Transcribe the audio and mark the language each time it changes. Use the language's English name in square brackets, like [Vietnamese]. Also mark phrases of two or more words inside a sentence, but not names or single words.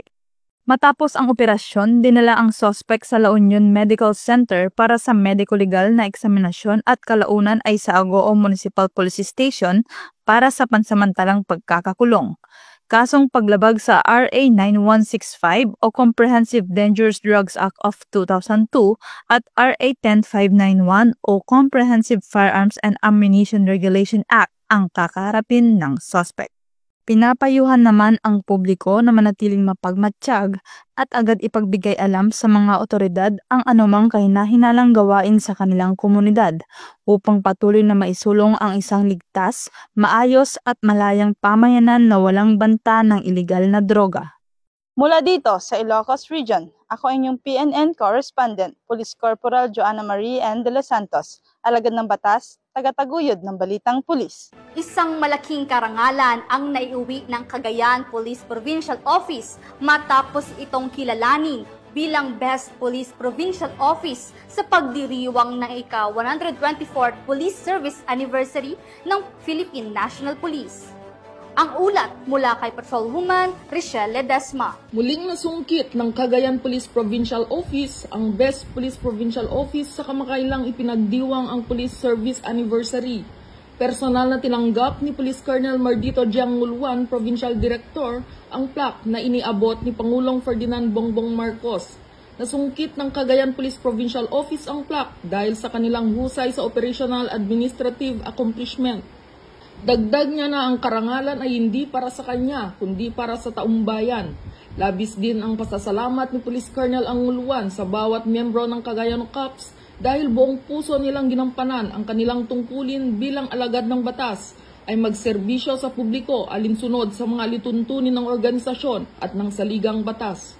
[Filipino] Matapos ang operasyon, dinala ang suspect sa La Union Medical Center para sa medico-legal na eksaminasyon at kalaunan ay sa Agoo Municipal Police Station para sa pansamantalang pagkakakulong. Kasong paglabag sa RA 9165 o Comprehensive Dangerous Drugs Act of 2002 at RA 10591 o Comprehensive Firearms and Ammunition Regulation Act ang kakaharapin ng suspect. Pinapayuhan naman ang publiko na manatiling mapagmatsyag at agad ipagbigay alam sa mga otoridad ang anumang kahina-hinalang gawain sa kanilang komunidad upang patuloy na maisulong ang isang ligtas, maayos at malayang pamayanan na walang banta ng iligal na droga. Mula dito sa Ilocos Region, ako inyong PNN correspondent, Police Corporal Joanna Marie N. de los Santos, alagad ng batas, taga-taguyod ng Balitang Pulis. Isang malaking karangalan ang naiuwi ng Cagayan Police Provincial Office matapos itong kilalanin bilang Best Police Provincial Office sa pagdiriwang ng ika-124th Police Service Anniversary ng Philippine National Police. Ang ulat mula kay Patrolwoman Richelle Ledesma. Muling nasungkit ng Cagayan Police Provincial Office ang Best Police Provincial Office sa kamakailang ipinagdiwang ang Police Service Anniversary. Personal na tinanggap ni Police Colonel Mardito Gianguluan, Provincial Director, ang plaque na iniabot ni Pangulong Ferdinand Bongbong Marcos. Nasungkit ng Cagayan Police Provincial Office ang plaque dahil sa kanilang husay sa [English] operational administrative accomplishment. [Filipino] Dagdag niya na ang karangalan ay hindi para sa kanya, kundi para sa taong bayan. Labis din ang pasasalamat ni Police Colonel Anguluan sa bawat miyembro ng Cagayan Cops dahil buong puso nilang ginampanan ang kanilang tungkulin bilang alagad ng batas ay magserbisyo sa publiko alinsunod sa mga lituntunin ng organisasyon at ng saligang batas.